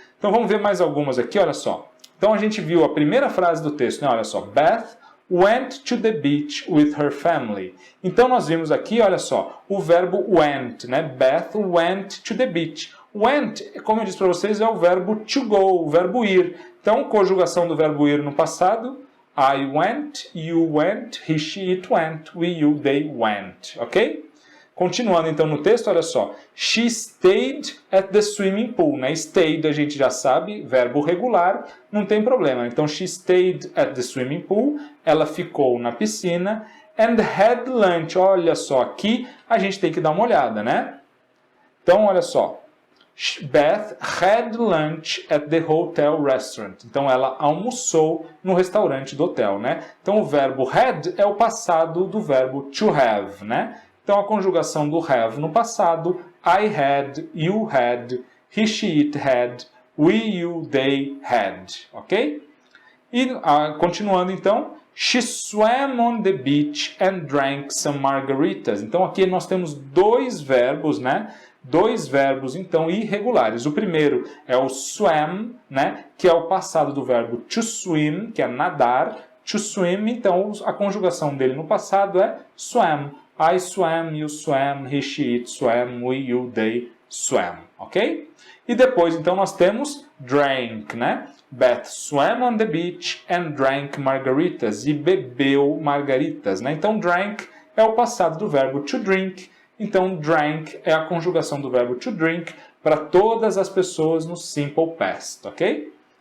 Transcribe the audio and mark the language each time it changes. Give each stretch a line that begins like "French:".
Portuguese: Então vamos ver mais algumas aqui, olha só. Então a gente viu a primeira frase do texto, né? Olha só,
English: Beth went to the beach with her family.
Portuguese: Então nós vimos aqui, olha só, o verbo went, né?
English: Beth went to the beach.
Portuguese: Went, como eu disse para vocês, é o verbo to go, o verbo ir.
English: Então,
Portuguese: conjugação do verbo ir no passado,
English: I went, you went, he, she, it went, we, you, they went, ok?
Portuguese: Continuando então no texto, olha só.
English: She stayed at the swimming pool, né?
Portuguese: Stayed a gente já sabe, verbo regular, não tem problema. Então,
English: she stayed at the swimming pool,
Portuguese: ela ficou na piscina,
English: and had lunch.
Portuguese: Olha só, aqui a gente tem que dar uma olhada, né? Então, olha só.
English: Beth had lunch at the hotel restaurant.
Portuguese: Então, ela almoçou no restaurante do hotel, né? Então, o verbo had é o passado do verbo to have, né?
English: Então,
Portuguese: a conjugação do have no passado,
English: I had, you had, he, she, it had, we, you, they had, ok? E,
Portuguese: continuando então,
English: she swam on the beach and drank some margaritas.
Portuguese: Então, aqui nós temos dois verbos, né? Dois verbos, então, irregulares. O primeiro é o swam, né? Que é o passado do verbo to swim, que é nadar. To swim, então, a conjugação dele no passado é swam.
English: I swam, you swam, he, she, it swam, we, you, they swam, ok?
Portuguese: E depois, então, nós temos drank, né?
English: Beth swam on the beach and drank margaritas.
Portuguese: E bebeu margaritas, né? Então, drank é o passado do verbo to drink. Então, drank é a conjugação do verbo to drink para todas as pessoas no simple past, ok?